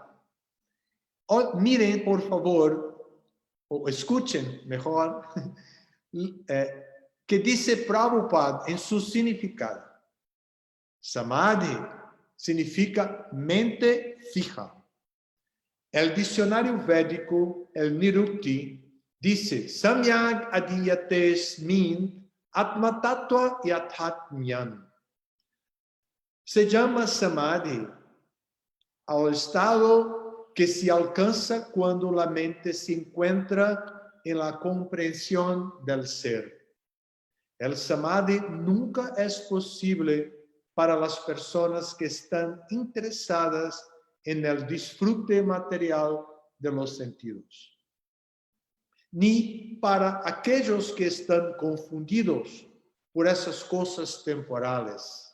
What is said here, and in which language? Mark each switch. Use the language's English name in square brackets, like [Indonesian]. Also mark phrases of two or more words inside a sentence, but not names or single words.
[Spanish] Miren, por favor, o escuchen mejor, que dice Prabhupada en su significado. Samadhi significa mente fija. El diccionario védico, el Nirukti, dice [Sanskrit] Samyag adiyates min atmatattva yathatmyan. [Spanish] Se llama Samadhi al estado que se alcanza cuando la mente se encuentra en la comprensión del ser. El Samadhi nunca es posible para las personas que están interesadas en el disfrute material de los sentidos, ni para aquellos que están confundidos por esas cosas temporales.